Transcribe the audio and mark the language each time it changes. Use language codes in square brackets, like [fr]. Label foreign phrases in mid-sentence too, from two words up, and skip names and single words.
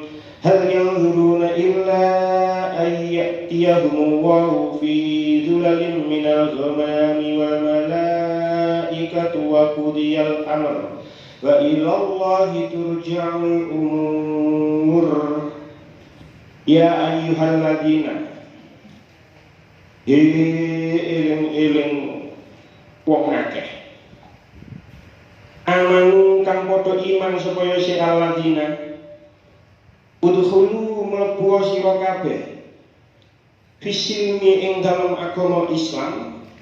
[ar] هل ينظرون إلا أن يأتيهم الله في ظلل من الغمام والملائكة وقضي الأمر وإلى الله ترجع الأمور. يا أيها الذين [jv] eling wong akeh amanu kang padha iman supaya si [ar] الذين ادخلوا [jv] mlebu sira kabeh fisilmi ing dalem agama Islam